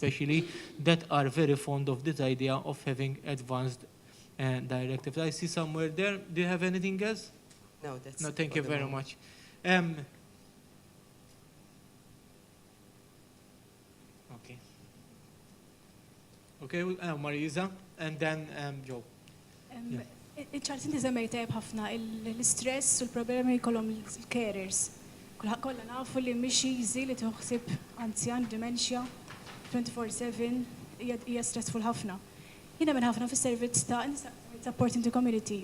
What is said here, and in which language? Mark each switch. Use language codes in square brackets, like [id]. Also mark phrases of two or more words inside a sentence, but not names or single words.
[en] especially that are very fond of this idea of having advanced directives. I see somewhere there. Do you have anything else? No, that's. No, thank for you the very moment. much. Okay. Okay, Marisa, and then Joe. [mt] ċart inti semmejta ħafna l-stress u l-problemi jkollhom il-carers. Kollha nafu li mhix easy li toħsib anzjan dementia 24/7 hija stressful ħafna. Jiena minn ħafna fis-servizz ta' [en] support into community.